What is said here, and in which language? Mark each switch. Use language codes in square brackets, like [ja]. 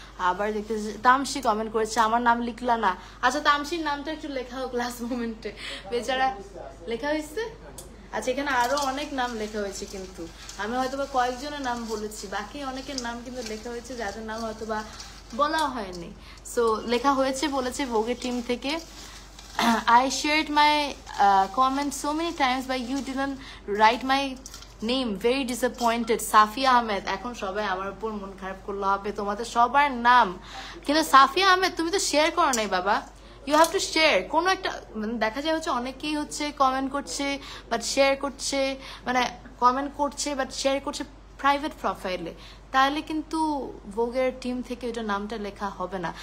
[bn] আবার দেখতে তামসি কমেন্ট করেছে, আমার নাম লিখলা না। আচ্ছা, তামসির নামটা একটু লেখা হোক লাস্ট মোমেন্টে, বেচারা। লেখা হয়েছে? আচ্ছা, এখানে আরো অনেক নাম লেখা হয়েছে, কিন্তু আমি হয়তোবা কয়েকজনের নাম বলেছি, বাকি অনেকের নাম কিন্তু লেখা হয়েছে যাদের নাম হয়তোবা বলা হয়নি। সো লেখা হয়েছে, বলেছে ভোগের টিম থেকে। [en] I shared my comment so many times, but you didn't write my name. Very disappointed. [bn] Safia Ahmed, এখন সবাই আমার উপর মন খারাপ করলে হবে, তোমাদের সবার নাম কিন্তু সাফিয়া আহমেদ তুমি তো শেয়ার করো নাই বাবা। [en] You have to share. [bn] কোনো একটা মানে দেখা যায় হচ্ছে অনেকেই হচ্ছে কমেন্ট করছে বাট শেয়ার করছে, মানে কমেন্ট করছে বাট শেয়ার করছে প্রাইভেট প্রোফাইলে, তাহলে কিন্তু ভোগের টিম থেকে ওটা নামটা লেখা হবে না।